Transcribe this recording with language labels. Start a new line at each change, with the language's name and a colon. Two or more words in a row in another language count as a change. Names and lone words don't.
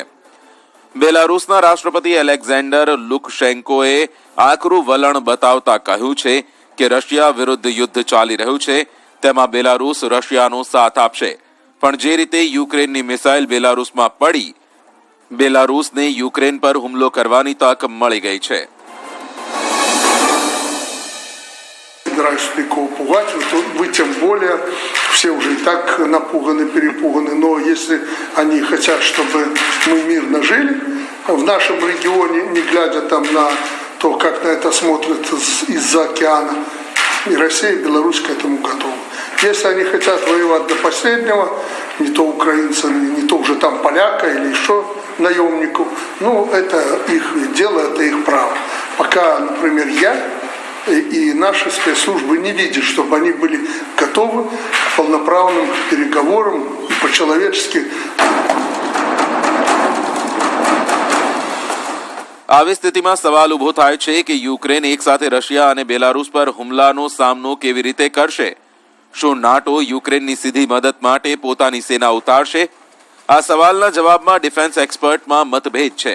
Gujarati: બેલારુસના રાષ્ટ્રપતિ એલેક્ઝાન્ડર લુકશેન્કોએ આકરું વલણ બતાવતા કહ્યું છે કે રશિયા વિરુદ્ધ યુદ્ધ ચાલી રહ્યું છે, તેમાં બેલારુસ રશિયાનો સાથ આપશે. પણ જે રીતે યુક્રેનની મિસાઇલ બેલારુસમાં પડી, બેલારુસને યુક્રેન પર હુમલો કરવાની તક મળી ગઈ છે.
Russian: собираюсь никого пугать, то вы тем более, все уже и так напуганы, перепуганы, но если они хотят, чтобы мы мирно жили в нашем регионе, не глядя там на то, как на это смотрят из-за океана, И Россия и Беларусь к этому готовы. Если они хотят воевать до последнего, не то украинца, не то уже там поляка или еще наемников, ну, это их дело, это их право. Пока, например, я и наши спецслужбы не видят, чтобы они были готовы к полноправным переговорам и по-человечески.
Gujarati: આવી સ્થિતિમાં સવાલ ઊભો થાય છે કે યુક્રેન એક સાથે રશિયા અને બેલારુસ પર હુમલાનો સામનો કેવી રીતે કરશે? શું નાટો યુક્રેનની સીધી મદદ માટે પોતાની સેના ઉતારશે? આ સવાલના જવાબમાં
English: defence expert-માં
Gujarati: મતભેદ છે.